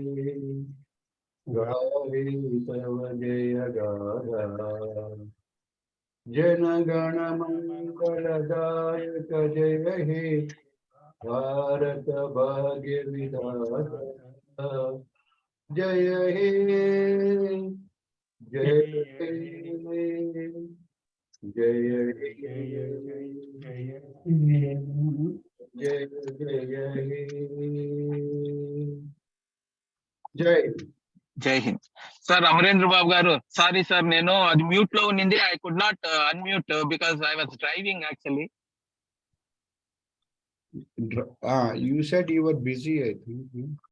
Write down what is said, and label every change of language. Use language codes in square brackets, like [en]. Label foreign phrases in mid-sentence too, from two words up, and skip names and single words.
[bn] গারি তব জয় গারা জন গণ মঙ্গল দায়ক জয় হে ভারত ভাগ্য বিধাতা জয় হে Bharata Bhagya Vidhata Jaya He জয় হে জয় হে জয় জয় হে জয়. [te] జై హింద్ సార్ అమరేంద్ర బాబు గారు సారీ సార్ నేను అది మ్యూట్ లో ఉన్నింది [en] I could not unmute because I was driving actually You said you were busy, I think.